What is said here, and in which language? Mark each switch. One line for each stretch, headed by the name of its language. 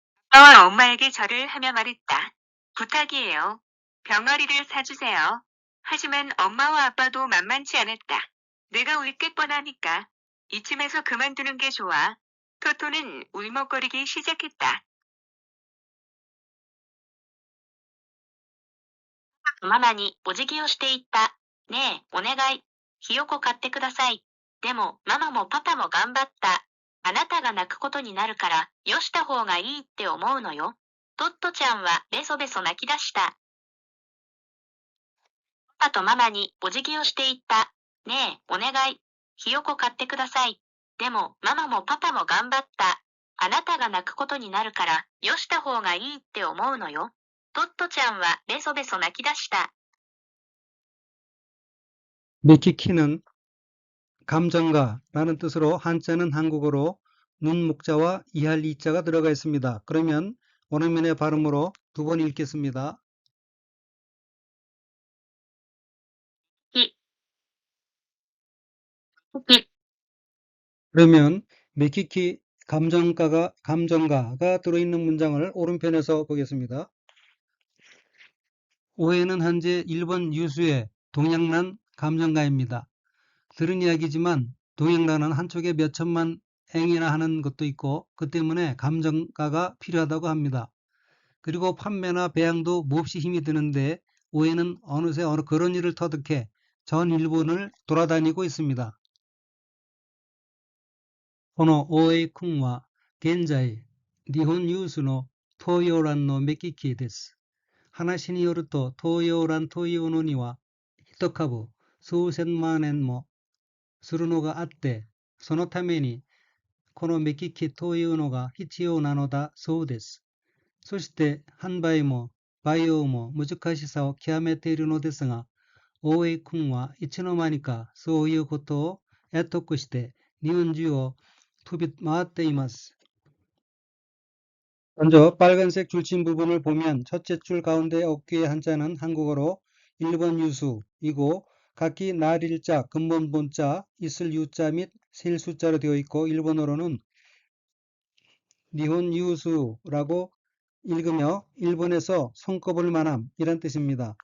Korean: 아빠와 엄마에게 절을 하며 말했다. 부탁이에요. 병아리를 사주세요. 하지만 엄마와 아빠도 만만치 않았다. 내가 울 게 뻔하니까 이쯤에서 그만두는 게 좋아. 토토는 울먹거리기 시작했다.
Japanese: ママにお辞儀をしていった。ねえ、お願い。ひよこ買ってください。でも、ママもパパも頑張った。あなたが泣くことになるから、よした方がいいって思うのよ。トットちゃんはベソベソ泣き出した。パパとママにお辞儀をしていった。ねえ、お願い。ひよこ買ってください。でも、ママもパパも頑張った。あなたが泣くことになるから、よした方がいいって思うのよ。トットちゃんはベソベソ泣き出した。
Korean: 미키키는 감정가라는 뜻으로 한자는 한국어로 눈 목자와 이할 이자가 들어가 있습니다. 그러면 원어민의 발음으로 두 번 읽겠습니다.
Japanese: き、き、
Korean: 그러면 미키키 감정가가 들어있는 문장을 오른편에서 보겠습니다. 오해는 현재 일본 유수의 동양란 감정가입니다. 들은 이야기지만 동양란은 한쪽에 몇 천만 eng이나 하는 것도 있고 그 때문에 감정가가 필요하다고 합니다. 그리고 판매나 배양도 몹시 힘이 드는데 오해는 어느새 그런 일을 터득해 전 일본을 돌아다니고 있습니다.
Japanese: この大江君は現在日本有数の東洋蘭の目利きです。話によると東洋蘭というのには一株数千万円もするのがあって、そのためにこの目利きというのが必要なのだそうです。そして販売も培養も難しさを極めているのですが、大江君はいつの間にかそういうことを得得して日本中を飛び回っています。
Korean: 먼저 빨간색 줄친 부분을 보면 첫째 줄 가운데 어깨의 한자는 한국어로 일본 유수이고 각기 날일자, 근본본자, 있을 유자 및 셀 숫자로 되어 있고 일본어로는 니혼 유수라고 읽으며 일본에서 손꼽을 만함 이란 뜻입니다.